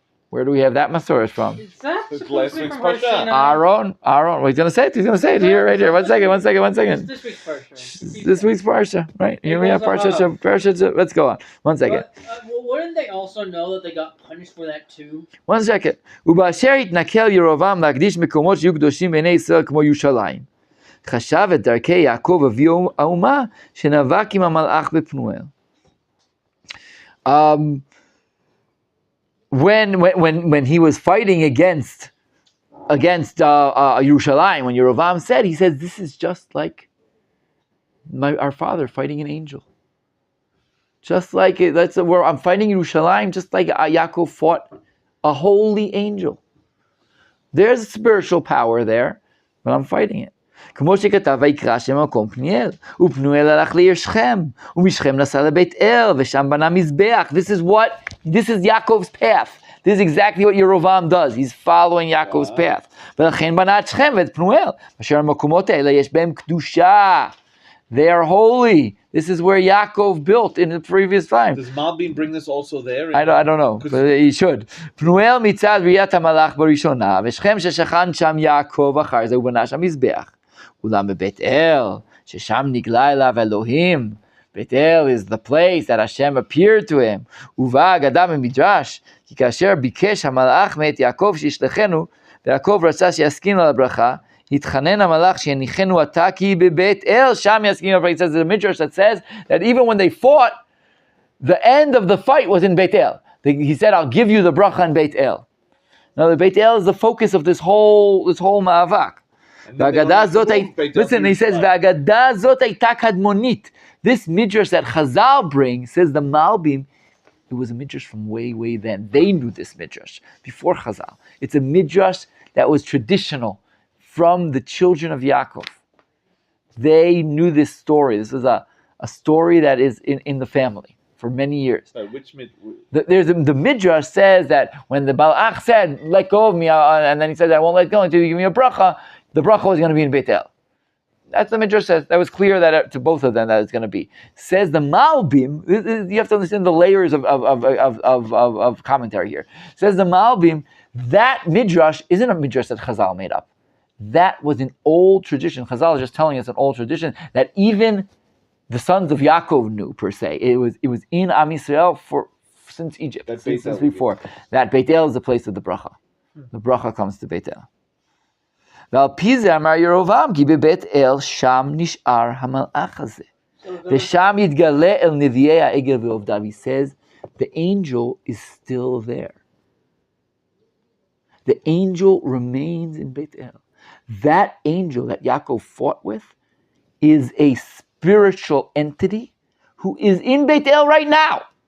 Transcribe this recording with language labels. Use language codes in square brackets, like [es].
[en] Where do we have that Masoret from? Is that last week's Parsha? Aaron. Well, he's going to say it. He's going to say it here, right here. One second. It's this week's Parsha. This week's Parsha, right? Here we have Parsha. Let's go on. 1 second. Wouldn't they also know that they got punished for that too? 1 second. [he] ובאשר התנכל ירבעם להקדיש מקומות שיהיו קדושים בעיני ישראל כמו ירושלים. חשב את דרכי יעקב אבי האומה שנאבק עם המלאך בפנואל. [en] When he was fighting against Yerushalayim, when Yerovam said, he says, this is just like our father fighting an angel. Just like I'm fighting Yerushalayim, just like Yaakov fought a holy angel. There's spiritual power there, but I'm fighting it. [he] כמו שכתב ויקרא שם המקום פניאל, ופנואל הלך לעיר שכם, ומשכם נסע לבית אל, ושם בנה מזבח. [en] This is Yaakov's path. This is exactly what Yerovam does. He's following Yaakov's path. [he] ולכן בנה את שכם ואת פנואל, אשר המקומות האלה יש בהם קדושה. [en] They are holy. This is where Yaakov built in the previous time. Does Malbim bring this also there? I don't know, but he should. [he] פנואל מצד ראיית המלאך בראשונה, ושכם ששכן שם יעקב אחר זה, הוא בנה שם מזבח. אולם בבית אל, ששם נגלה אליו אלוהים. [en] בית אל is the place that Hashem appeared to him. [he] ובא אגדה במדרש, כי כאשר ביקש המלאך מאת יעקב שישלחנו, ויעקב רצה שיסכים על הברכה, התחנן המלאך שיניחנו עתה כי בבית אל, שם יסכים על הברכה. [en] It says the Midrash that says that even when they fought, the end of the fight was in Beit El. He said, I'll give you the bracha in Beit El. Now the Beit El is the focus of this whole ma'avak. Listen, he says, [he] והאגדה זאת הייתה קדמונית. [en] This midrash that Chazal brings, says the Malbim, it was a midrash from way then. They knew this midrash before Chazal. It's a midrash that was traditional from the children of Yaakov. They knew this story. This is a story that is in the family for many years. Which the midrash says that when the Balach said, let go of me, and then he said, I won't let go until you give me a bracha, the bracha was going to be in Beit El. That's the Midrash says. That was clear that to both of them that it's going to be. Says the Malbim. You have to understand the layers of commentary here. Says the Malbim. That Midrash isn't a Midrash that Chazal made up. That was an old tradition. Chazal is just telling us an old tradition that even the sons of Yaakov knew per se. It was in Am Yisrael since Egypt, since before. That Beit El is the place of the bracha. The bracha comes to Beit El. [he] ועל פי זה אמר ירבעם, כי בבית אל שם נשאר המלאך הזה. ושם יתגלה אל נביאי העגל ועובדיו. [en] He says, the angel is still there. The angel remains in Beit El. That angel that Yaakov fought with is a spiritual entity who is in Beit El right now.